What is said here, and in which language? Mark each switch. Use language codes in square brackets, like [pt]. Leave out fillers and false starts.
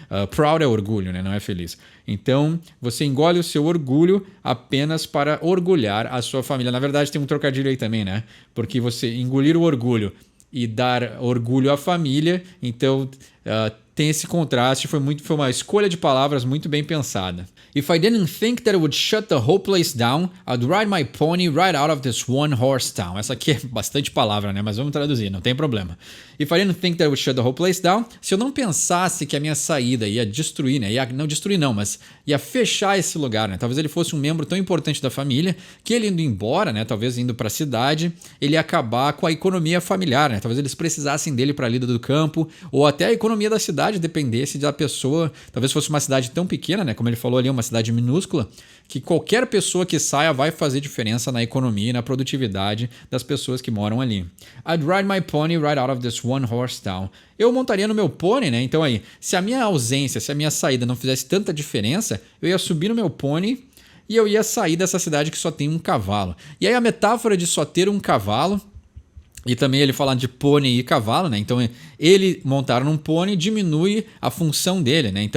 [pt] Proud é orgulho, né? Não é feliz. Então, você engole o seu orgulho apenas para orgulhar a sua família. Na verdade, tem um trocadilho aí também, né? Porque você engolir o orgulho e dar orgulho à família, então tem esse contraste, foi uma escolha de palavras muito bem pensada. [en] If I didn't think that it would shut the whole place down, I'd ride my pony right out of this one horse town. [pt] Essa aqui é bastante palavra, né? Mas vamos traduzir, não tem problema. [en] If I didn't think that it would shut the whole place down, [pt] se eu não pensasse que a minha saída ia destruir, né? Não destruir não, mas ia fechar esse lugar, né? Talvez ele fosse um membro tão importante da família que ele indo embora, né? Talvez indo para a cidade, ele ia acabar com a economia familiar, né? Talvez eles precisassem dele para a lida do campo, ou até a economia da cidade dependesse da pessoa. Talvez fosse uma cidade tão pequena, né? Como ele falou ali, uma cidade minúscula, que qualquer pessoa que saia vai fazer diferença na economia e na produtividade das pessoas que moram ali. [en] I'd ride my pony right out of this one horse town. [pt] Eu montaria no meu pônei, né? Então aí, se a minha ausência, se a minha saída não fizesse tanta diferença, eu ia subir no meu pônei e eu ia sair dessa cidade que só tem um cavalo. E aí a metáfora de só ter um cavalo, e também ele falando de pônei e cavalo, né? Então ele montar num pônei diminui a função dele, né?